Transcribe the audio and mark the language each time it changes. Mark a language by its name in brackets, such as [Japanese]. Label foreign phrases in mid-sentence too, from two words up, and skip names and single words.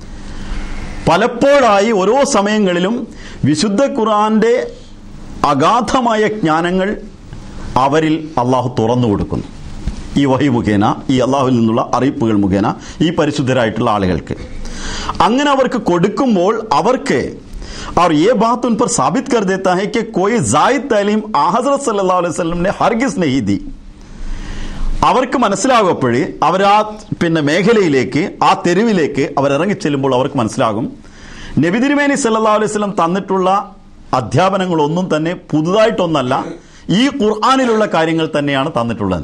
[Malayalam] പലപ്പോഴായി ഓരോ സമയങ്ങളിലും വിശുദ്ധ ഖുർആന്റെ അഗാധമായ ജ്ഞാനങ്ങൾ അവരിൽ അള്ളാഹു തുറന്നു കൊടുക്കുന്നു. ഈ വഹി മുഖേന, ഈ അള്ളാഹുവിൽ നിന്നുള്ള അറിയിപ്പുകൾ മുഖേന ഈ പരിശുദ്ധരായിട്ടുള്ള ആളുകൾക്ക് അങ്ങനെ അവർക്ക് കൊടുക്കുമ്പോൾ അവർക്ക് [Hindi] और ये बात उन पर साबित कर देता है कि कोई जायद तालीम हज़रत [Arabic] صلى الله عليه وسلم [Hindi] ने हरगिज़ नहीं दी. [Malayalam] അവർക്ക് മനസ്സിലാകപ്പോഴേ അവരാ മേഖലയിലേക്ക്, ആ തെരുവിലേക്ക് അവരിറങ്ങിച്ചെല്ലുമ്പോൾ അവർക്ക് മനസ്സിലാകും നബി തിരുമേനി [Arabic] صلى الله عليه وسلم [Malayalam] തന്നിട്ടുള്ള അധ്യാപനങ്ങളൊന്നും തന്നെ പുതുതായിട്ടൊന്നല്ല, ഈ ഖുർആനിലുള്ള കാര്യങ്ങൾ തന്നെയാണ് തന്നിട്ടുള്ളത്.